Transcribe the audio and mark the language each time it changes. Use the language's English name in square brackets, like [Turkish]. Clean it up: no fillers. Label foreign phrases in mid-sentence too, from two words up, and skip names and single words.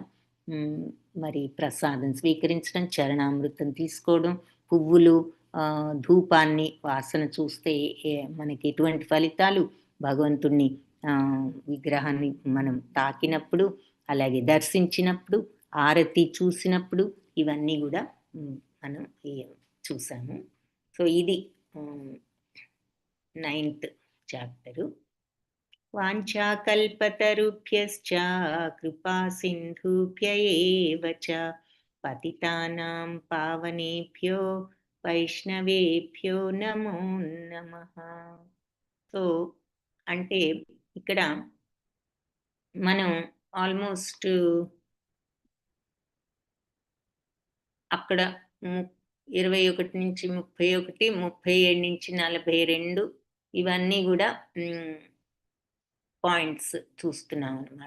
[Telugu] మరి ప్రసాదం స్వీకరించడం, చరణామృతం తీసుకోవడం, పువ్వులు, ధూపాన్ని వాసన చూస్తే మనకి ఎటువంటి ఫలితాలు, భగవంతుణ్ణి విగ్రహాన్ని మనం తాకినప్పుడు, అలాగే దర్శించినప్పుడు, ఆరతి చూసినప్పుడు ఇవన్నీ కూడా మనం చూసాము. సో ఇది 9th చాప్టరు. [Sanskrit] वाञ्छाकल्पतरुभ्यश्च कृपा सिन्धुभ्य एव च पतितानां पावनेभ्यो वैष्णवेभ्यो नमो नमः. [Telugu] సో అంటే ఇక్కడ మనం ఆల్మోస్ట్ అక్కడ 21 నుంచి 31, 37 నుంచి 42 ఇవన్నీ కూడా పాయింట్స్ చూస్తున్నాం అన్నమాట.